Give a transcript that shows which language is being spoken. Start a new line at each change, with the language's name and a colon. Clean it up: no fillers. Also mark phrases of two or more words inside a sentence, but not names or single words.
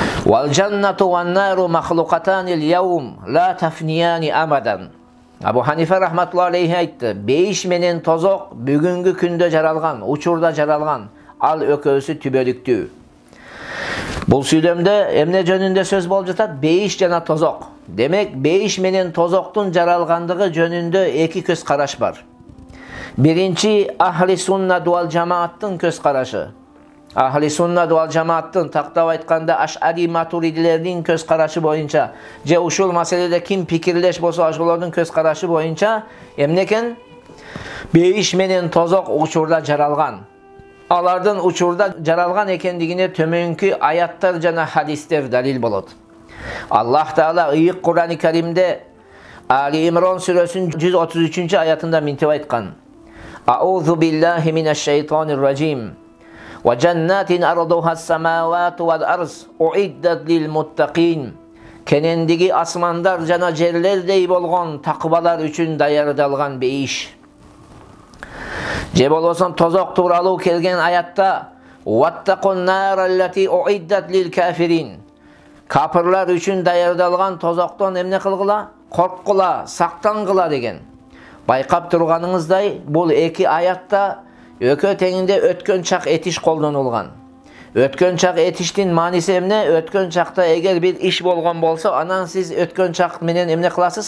Arabic: والجنة والنار مخلوقتان اليوم لا تفنيان أبدا.
Kyrgyz: Abu Hanife
Arabic: رحمة الله عليه
Kyrgyz: айтты. Бейиш менен тозок бүгүнкү күндө жаралган, учурда жаралган. Ал экөөсү түбөлүктүү. Бұл сүйлөмдө эмне жөнүндө сөз болуп жатат? Бейиш жана тозок. Демек, бейиш менен тозоктун жаралгандыгы жөнүндө эки көз караш бар. Биринчи ахли суннат вал жамааттын көз карашы. Ahli sunnat wal jamaаттын тактап айтканда Аш'ари матуридилердин көз карашы боюнча, же ушул маселеде ким пикирлеш болсо ошолордун көз карашы боюнча эмне экен? Бейиш менен тозок учурда жаралган. Алардын учурда жаралган экендигине төмөнкү аяттар жана хадистер далил болот. Аллах Таала ыйык Кур'ан-ы Каримде Али Имрон сүрөсүнүн 133 аятында мынтип айткан:
Arabic: أعوذ بالله من الشيطان الرجيم. وجنة عرضها السماوات والأرض أعدت للمتقين.
Kyrgyz: Кеңдиги асмандар жана жерлердей болгон такыбалар үчүн даярдалган бейиш. Же болбосо тозок тууралуу келген аятта
Arabic: واتقوا النار التي أعدت للكافرين.
Kyrgyz: Капырлар үчүн даярдалган тозоктон эмне кылгыла? Корккула, сактангыла деген. Байкап турганыңыздай, бул эки аятта өкө теңинде өткөн чак этиш колдонулган. Өткөн чак этиштин мааниси эмне? Өткөн чакта эгер бир иш болгон болсо, анан сиз өткөн чак менен эмне кыласыз?